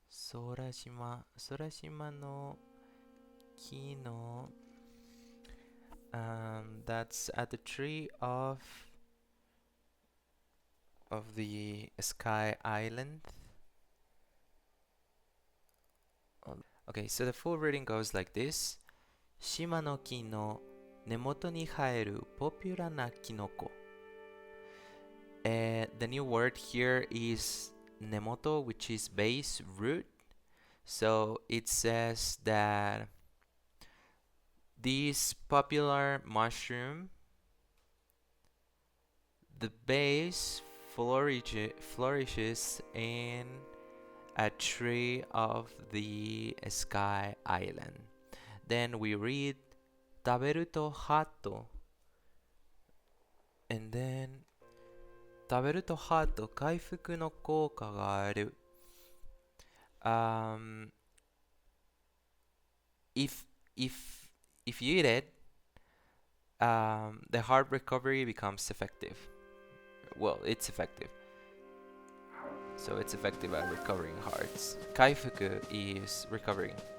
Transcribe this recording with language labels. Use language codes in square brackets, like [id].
[ja] 空島の木の [en] that's at the tree of the Sky Island. Okay, so the full reading goes like this. [ja] 島の木の根元に生えるポピュラなキノコ。 [en] The new word here is nemoto, which is base, root. So it says that this popular mushroom, the base flourishes in a tree of the Sky Island. Then we read [ja] 食べるとハート [en] and then [ja] 食べるとハート回復の効果がある。 [en] If you eat it, the heart recovery becomes effective. Well, it's effective. So it's effective at recovering hearts. Kaifuku is recovering.